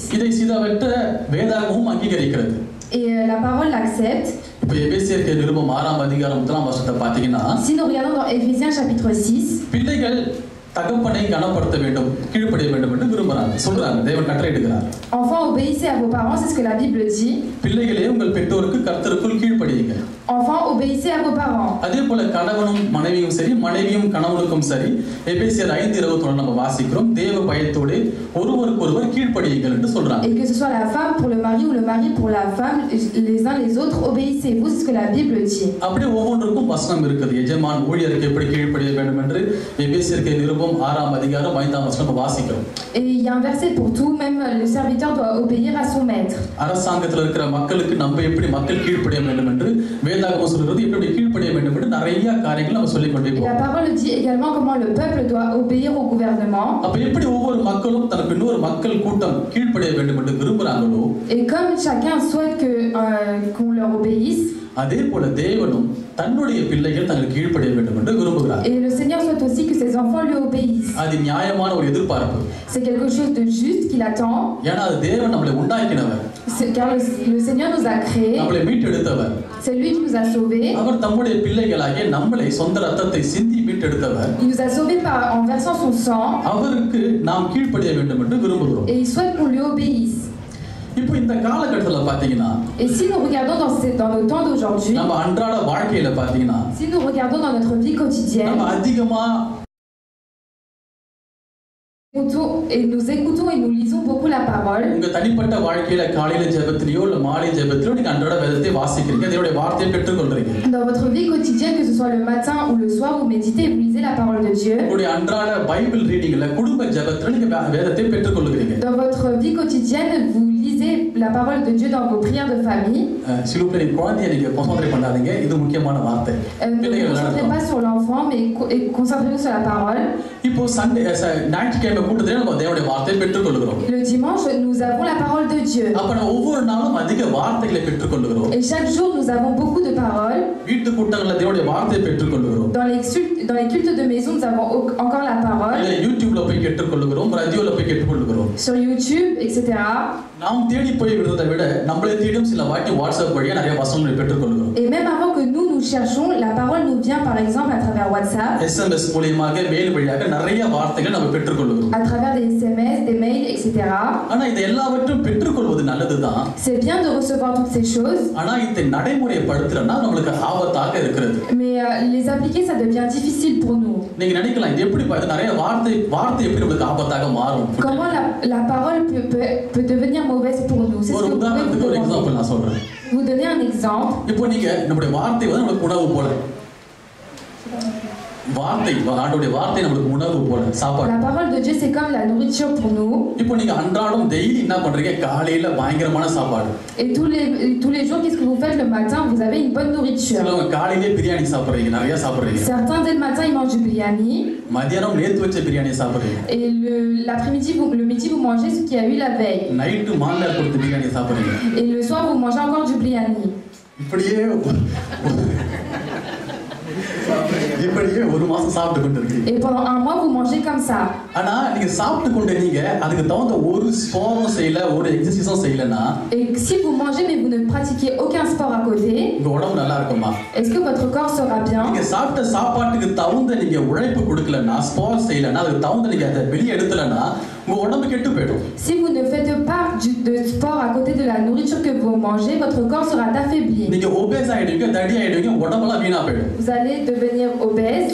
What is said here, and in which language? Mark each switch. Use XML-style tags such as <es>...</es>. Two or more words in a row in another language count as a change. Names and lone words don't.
<ta>இதை சிதவற்ற வேதாகமும் அங்கீகரிக்கிறது.</ta> <fr>Et la parole l'accepte.</fr> <ta>இப்போ எபேசியருக்கு நிருபம் 6ஆம் அதிகாரம் 1ஆம் வசனத்தை பார்த்தீங்கன்னா,</ta> <fr>Si nous regardons dans Éphésiens chapitre 6,</fr> <ta>பிள்ளைகள் தகப்பனை கனப்படுத்த வேண்டும், கீழ்ப்படிய வேண்டும் என்று விரும்புறாங்க, சொல்றாங்க. தேவன் கட்டளையிடுகிறார்.</ta> <fr>Enfants, obéissez à vos parents, c'est ce que la Bible dit.</fr> <ta>பிள்ளைகளே, உங்கள் பெற்றோருக்கு கர்த்தருக்குள் கீழ்ப்படியுங்க.</ta> <fr>Enfants, obéissez à vos parents.</fr> <ta>அதே போல கணவனும் மனைவியும் சரி, மனைவியும் கணவனுக்கும் சரி, எபேசியர் 5:21 நம்ம வாசிக்கிறோம், தேவ பயத்தோடு ஒருவருக்கொருவர் கீழ்ப்படியுங்கள் என்று சொல்றாங்க.</ta> <fr>Et que ce soit la femme pour le mari ou le mari pour la femme, les uns les autres, obéissez-vous, c'est ce que la Bible dit.</fr> <ta>அப்படியே ஒவ்வொன்றுக்கும் வசனம் இருக்குது. எஜமான் ஊழியருக்கு எப்படி கீழ்ப்படிய வேண்டும் என்று எபேசியருக்கு நிருபம் 6:5 வாசிக்கிறோம்.</ta> <fr>Et il y a un verset pour tout, même le serviteur doit obéir à son maître.</fr> <ta>அரசாங்கத்தில் இருக்கிற மக்களுக்கு நம்ம எப்படி மக்கள் கீழ்ப்படிய வேண்டும் என்று வேதாகமம் சொல்கிறது, எப்படி கீழ்ப்படிய வேண்டும் என்று நிறைய காரியங்கள் நம்ம சொல்லிக் கொண்டே</ta> <fr>Et la</fr> <ta>போறோம்.</ta> <fr>parole dit également comment le peuple doit obéir au gouvernement.</fr> <ta>அப்ப எப்படி ஒவ்வொரு மக்களும் தனக்கு இன்னொரு மக்கள் கூட்டம் கீழ்ப்படிய வேண்டும் என்று விரும்புறாங்களோ,</ta> <fr>Et comme chacun souhaite qu'on leur obéisse,</fr> <ta>அதே போல தேவனும் தன்னுடைய பிள்ளைகள் தங்களுக்கு கீழ்ப்படிய வேண்டும் என்று விரும்புகிறார்.</ta> <fr>et le Seigneur souhaite aussi que ses enfants lui obéissent.</fr> <ta>அது நியாயமான ஒரு எதிர்பார்ப்பு.</ta> <fr>C'est quelque chose de juste qu'il attend,</fr> <ta>ஏன்னா அது தேவன் நம்மளை உண்டாக்கினவர்,</ta> <fr>car le Seigneur nous a créés,</fr> <ta>நம்மளை மீட்டெடுத்தவர்.</ta> <fr>c'est lui qui nous a sauvés.</fr> <ta>அவர் தம்முடைய பிள்ளைகளாகிய நம்மளை சொந்த ரத்தத்தை சிந்தி மீட்டெடுத்தவர்.</ta> <fr>Il nous a sauvés en versant son sang,</fr> <ta>அவருக்கு நாம் கீழ்ப்படிய வேண்டும் என்று விரும்புகிறோம்.</ta> <fr>et il souhaite qu'on lui obéisse.</fr> <ta>இப்போ இந்த காலகட்டத்துல பாத்தீங்கன்னா,</ta> <fr>Et si nous regardons dans nos temps d'aujourd'hui,</fr> <ta>நம்ம அன்றாட வாழ்க்கையில பாத்தீங்கன்னா,</ta> <fr>si nous regardons dans notre vie quotidienne,</fr> <ta>நம்ம அதிகமா</ta> <fr>et nous écoutons et nous lisons beaucoup la parole.</fr> <ta>உங்க தனிப்பட்ட வாழ்க்கையில காலையில ஜெபத்திலயோ இல்ல மாலை ஜெபத்திலயோ நீங்க அன்றாட வேதத்தை வாசிக்கிறீங்க, தேவனுடைய வார்த்தையை பெற்றுக்கொள்றீங்க.</ta> <fr>Dans votre vie quotidienne, que ce soit le matin ou le soir, vous méditez et vous lisez la parole de Dieu.</fr> <ta>உங்களுடைய அன்றாட</ta> <en>Bible reading</en> <ta>குடும்ப ஜெபத்தில நீங்க வேதத்தை பெற்றுக்கொள்கிறீங்க.</ta> <fr>Dans votre vie quotidienne, vous lisez la parole de Dieu dans vos prières de famille.</fr> <ta>சிலுப்பை குழந்தையை நீங்க கான்சென்ட்ரேட் பண்ணாதீங்க, இது முக்கியமான வார்த்தை.</ta> <fr>Ne vous concentrez pas sur l'enfant, mais concentrez-vous sur la parole.</fr> <ta>இப்போ சண்டே ஞாயிற்றுக்கிழமை கூட்டத்திலே நம்ம தேவனுடைய வார்த்தையை பெற்றுக்கொள்கிறோம்.</ta> <fr>Le dimanche, nous avons la parole de Dieu.</fr> <ta>அப்ப நம்ம ஒவ்வொரு நாளும் அதிக வார்த்தைகளை பெற்றுக்கொள்கிறோம்.</ta> <fr>Et chaque jour, nous avons beaucoup de paroles.</fr> <ta>வீட்டு கூட்டங்கள்ல தேவனுடைய வார்த்தையை பெற்றுக்கொள்கிறோம்.</ta> <fr>Dans les cultes de maison, nous avons encore la parole.</fr> <ta>யூடியூப்ல போய் கேட்டுக்கொள்கிறோம், ரேடியோல போய் கேட்டுக்கொள்கிறோம்.</ta> <fr>Sur YouTube, etc.</fr> <ta>நாம் தேடி போய் விடுறதை விட நம்மளே தேடும் சில வாட்டி வாட்ஸ்அப் வழியா நிறைய வசனங்களை பெற்றுக்கொள்கிறோம்.</ta> <fr>Et même avant que nous cherchons, la parole nous vient par exemple à travers WhatsApp.</fr> <ta>SMS மூலமாக மெயில் வழியாக நிறைய வார்த்தைகளை நம்ம பெற்றுக்கொள்கிறோம்.</ta> <fr>À travers des SMS, des mails, etc.</fr> <ta>ஆனா இது எல்லாவற்றையும் பெற்றுக்கொள்வது நல்லதுதான்.</ta> <fr>C'est bien de recevoir toutes ces choses.</fr> <ta>ஆனா இதை நடைமுறைப்படுத்துறனா நமக்கு ஆபத்தாக இருக்கிறது.</ta> <fr>Mais les appliquer, ça devient difficile pour nous.</fr> <ta>நீங்க நினைக்கலாம் இது எப்படி நிறைய வார்த்தை எப்படி நமக்கு ஆபத்தாக மாறும்?</ta> <fr>Comment la parole peut devenir mauvaise pour nous? C'est ce</fr> <ta>ஒரு</ta> <fr>que</fr> <ta>உதாரணத்துக்கு ஒரு எக்ஸாம்பிள் நான் சொல்றேன்.</ta> <fr>vous donner un exemple.</fr> <ta>இப்போ நீங்க நம்முடைய வார்த்தை வந்து நமக்கு உணவு போல. ஆண்டவருடைய வார்த்தை நமக்கு உணவு போல, சாப்பாடு.</ta> <fr>La parole de Dieu, c'est comme la nourriture pour nous.</fr> <ta>இப்போ நீங்க அன்றாடம் டெய்லி என்ன பண்றீங்க? காலையில பயங்கரமான சாப்பாடு.</ta> <fr>Et tous les jours, qu'est-ce que vous faites le matin? Vous avez une bonne nourriture.</fr> <ta>சிலவங்க காலையிலே பிரியாணி சாப்பிடுறீங்க, நிறைய சாப்பிடுறீங்க.</ta> <fr>Certains dès le matin, ils mangent du biryani.</fr> <ta>மதியானம் நேத்து வச்ச பிரியாணி சாப்பிடுறீங்க.</ta> <fr>Et l'après-midi, le midi, vous mangez ce qu'il y a eu la veille.</fr> <ta>நைட்டு மாங்காய் கொடுத்து பிரியாணி சாப்பிடுறீங்க.</ta> <fr>Et le soir, vous mangez encore du biryani.</fr> <ta>இப்படியே ஒரு மாசம் சாப்பிட்டு கொண்டு இருக்கீங்க.</ta> <fr>Et pendant un mois, vous mangez comme ça.</fr> <ta>ஆனா நீங்க சாப்பிட்டு கொண்டு நீங்க அதுக்கு தகுந்த ஒரு ஸ்போர்ட்டும் செய்யல, ஒரு எக்ஸர்சைஸும் செய்யலனா,</ta> <fr>Et si vous mangez mais vous ne pratiquez aucun sport à côté,</fr> <ta>உங்க உடம்பு நல்லா இருக்குமா?</ta> <fr>est-ce que votre corps sera bien?</fr> <ta>நீங்க சாப்பிட்ட சாப்பாட்டுக்கு தகுந்த நீங்க உழைப்பு கொடுக்கலனா, ஸ்போர்ட் செய்யலனா, அதுக்கு தகுந்த நீங்க அதை வெளியே எடுத்தலனா உங்க உடம்பு கெட்டு போய்டும்.</ta> <fr>Si vous ne faites pas de sport à côté de la nourriture que vous mangez, votre corps sera affaibli.</fr> <ta>நீங்க ஒபேஸ் ஆயிடுவீங்க, தடி ஆயிடுவீங்க, உடம்பெல்லாம் வீணா போய்டும்.</ta> <fr>Vous allez devenir obèse.</fr>